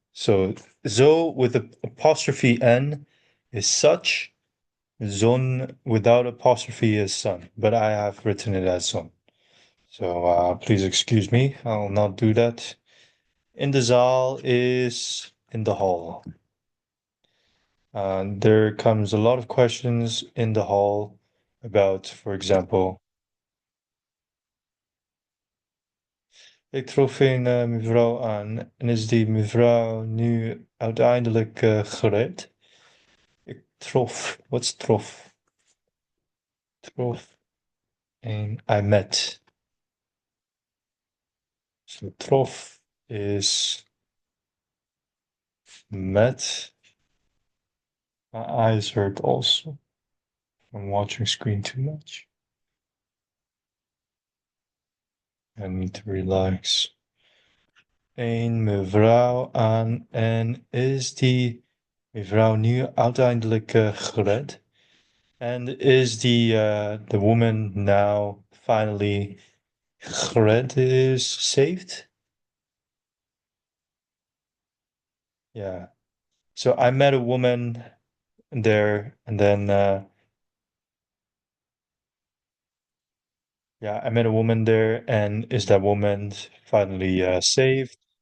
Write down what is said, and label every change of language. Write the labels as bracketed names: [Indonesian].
[English] So zo with the apostrophe n is such. Zon without apostrophe is sun, but I have written it as zon. So please excuse me, I'll not do that. In the zaal is in the hall. There comes a lot of questions in the hall about, for example, [Dutch] ik trof een mevrouw aan en is die mevrouw nu uiteindelijk gered? [English] Ik trof, what's trof? Trof en I met. So trof is met. My eyes hurt also from watching screen too much. I need to relax. [Dutch] Een mevrouw aan en is die mevrouw nu uiteindelijk gered? [English] And is the woman now finally gered, is saved? Yeah. So I met a woman there, and then yeah, I met a woman there, and is that woman finally saved?